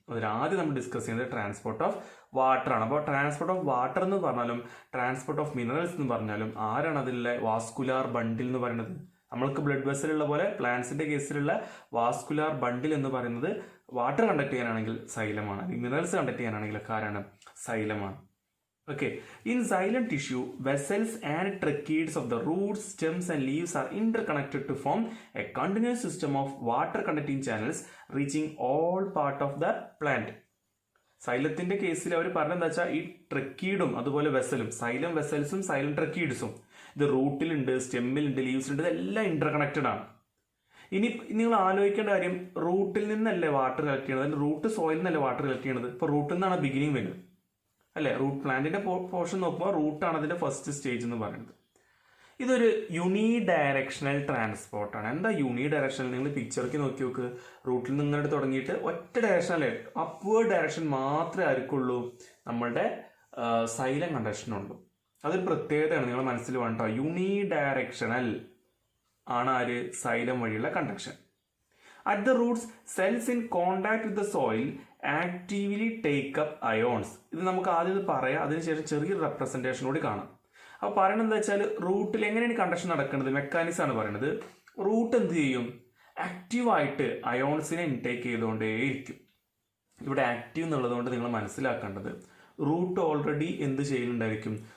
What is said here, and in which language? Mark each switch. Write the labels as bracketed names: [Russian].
[Malayalam] അതിൽ ആദ്യം നമ്മൾ ഡിസ്കസ് ചെയ്യുന്നത് ട്രാൻസ്പോർട്ട് ഓഫ് വാട്ടർ ആണ്. അപ്പോൾ ട്രാൻസ്പോർട്ട് ഓഫ് വാട്ടർ എന്ന് പറഞ്ഞാലും ട്രാൻസ്പോർട്ട് ഓഫ് മിനറൽസ് എന്ന് പറഞ്ഞാലും ആരാണ് അതിലെ വാസ്കുലാർ ബണ്ടിൽ എന്ന് പറയുന്നത്? നമ്മൾക്ക് ബ്ലഡ് വെസലുള്ള പോലെ പ്ലാന്റ്സിന്റെ കേസിലുള്ള വാസ്കുലാർ ബണ്ടിൽ എന്ന് പറയുന്നത് വാട്ടർ കണ്ടക്ട് ചെയ്യാനാണെങ്കിൽ സൈലമാണ്, മിനറൽസ് കണ്ടക്ട് ചെയ്യാനാണെങ്കിൽ ആരാണ്? സൈലമാണ്. [English] Okay, in xylem tissue, vessels and tracheids of the roots, stems and leaves are interconnected to form a continuous system of water conducting channels reaching all part of the plant. [Malayalam] സൈലത്തിന്റെ കേസിൽ അവർ പറഞ്ഞെന്താ വെച്ചാൽ ഈ ട്രക്കീഡും അതുപോലെ വെസലും, xylem വെസൽസും xylem ട്രക്കീഡ്സും ഇത് റൂട്ടിലുണ്ട്, സ്റ്റെമ്മിലുണ്ട്, ലീവ്സിലുണ്ട്, ഇതെല്ലാം interconnected ആണ്. ഇനി നിങ്ങൾ ആലോചിക്കേണ്ട കാര്യം, റൂട്ടിൽ നിന്നല്ലേ വാട്ടർ കളക്ട് ചെയ്യണത്, അതിൽ റൂട്ട് സോയിൽ നിന്നല്ലേ വാട്ടർ കളക്ട് ചെയ്യണത്. ഇപ്പൊ റൂട്ടിൽ നിന്നാണ് ബിഗിനിങ് വരുന്നത് അല്ലെ? റൂട്ട് പ്ലാന്റിന്റെ പോർഷൻ നോക്കുമ്പോൾ റൂട്ടാണ് അതിന്റെ ഫസ്റ്റ് സ്റ്റേജ് എന്ന് പറയുന്നത്. ഇതൊരു യൂണി ഡയറക്ഷണൽ ട്രാൻസ്പോർട്ടാണ്. എന്താ യൂണി ഡയറക്ഷണൽ? നിങ്ങൾ പിക്ചർക്ക് നോക്കി നോക്ക്. റൂട്ടിൽ നിന്ന് ഇങ്ങോട്ട് തുടങ്ങിയിട്ട് ഒറ്റ ഡയറക്ഷനല്ലേ, അപ്വേർഡ് ഡയറക്ഷൻ മാത്രമേ ആർക്കുള്ളൂ, നമ്മളുടെ സൈലം കണ്ടക്ഷനുള്ളൂ. അതൊരു പ്രത്യേകതയാണ്, നിങ്ങൾ മനസ്സിൽ വേണ്ട. യൂണി ഡയറക്ഷണൽ ആണ് ആര്? സൈലം വഴിയുള്ള conduction. [English] At the roots, cells in contact with the soil actively take up ions. [Malayalam] ഇത് നമുക്ക് ആദ്യം പറയാം, അതിനുശേഷം ചെറിയൊരു റെപ്രസെന്റേഷൻ കൂടി കാണാം. അപ്പോൾ പറയണത് എന്താ വെച്ചാൽ, റൂട്ടിൽ എങ്ങനെയാണ് കണ്ടക്ഷൻ നടക്കുന്നത്, മെക്കാനിസം ആണ് പറയുന്നത്. റൂട്ട് എന്ത് ചെയ്യും? ആക്റ്റീവായിട്ട് അയോൺസിനെ ഇൻടേക്ക് ചെയ്തുകൊണ്ടേയിരിക്കും. ഇവിടെ ആക്റ്റീവ് എന്നുള്ളത് കൊണ്ട് നിങ്ങൾ മനസ്സിലാക്കേണ്ടത്, റൂട്ട് ഓൾറെഡി എന്ത് ചെയ്യുന്നുണ്ടായിരിക്കും?